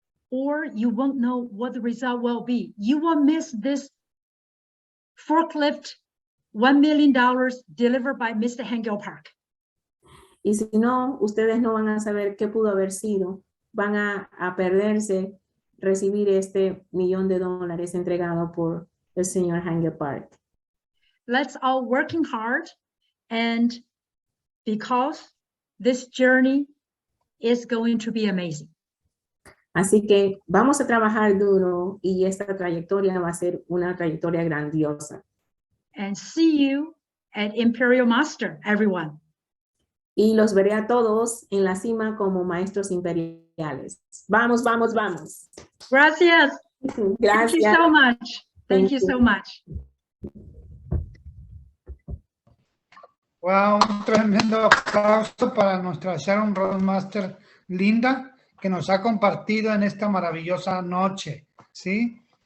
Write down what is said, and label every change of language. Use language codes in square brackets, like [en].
[en] Or you won't know what the result will be. You will miss this forklift, $1 million delivered by Mr. Hangil Park. [es] Y si no, ustedes no van a saber qué pudo haber sido. Van a perderse recibir este $1 millón entregado por el señor Hangil Park. [en] Let's all working hard, and because this journey is going to be amazing. [es] Así que vamos a trabajar duro y esta trayectoria va a ser una trayectoria grandiosa. [en] And see you at Imperial Master, everyone. [es] Y los veré a todos en la cima como maestros imperiales. Vamos, vamos, vamos. Gracias. Gracias. [en] Thank you so much. Thank you so much. [es] Wow, un tremendo aplauso para nuestra Sharon Roadmaster Linda, que nos ha compartido en esta maravillosa noche, ¿sí?